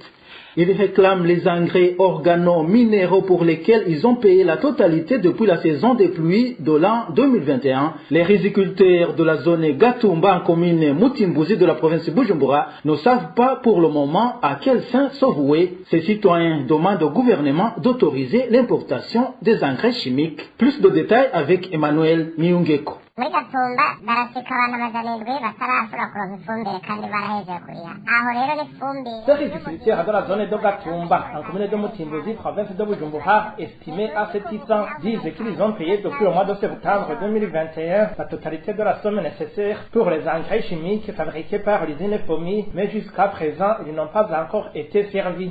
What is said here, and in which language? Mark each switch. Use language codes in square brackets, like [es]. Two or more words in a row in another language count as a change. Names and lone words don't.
[fr] Ils réclament les engrais organo-minéraux pour lesquels ils ont payé la totalité depuis la saison des pluies de l'an 2021. Les riziculteurs de la zone Gatumba en commune Mutimbuzi de la province Bujumbura ne savent pas pour le moment à quel fin se vouer. Ces citoyens demandent au gouvernement d'autoriser l'importation des engrais chimiques. Plus de détails avec Emmanuel Miungeko. [rn] muri Gatumba barasika abantu amajana indwi batarashobora kuronka ifumbire kandi barahejeje kuriha aho rero n'ifumbire. [fr] Ce riziculteur de la zone de Gatumba en commune de Mutimbuzi, province de Bujumbura, estimé à 700, disent qu'ils ont payé depuis le mois de septembre 2021 la totalité de la somme nécessaire pour les engrais chimiques fabriqués par l'usine FOMI, mais jusqu'à présent ils n'ont pas encore été servis.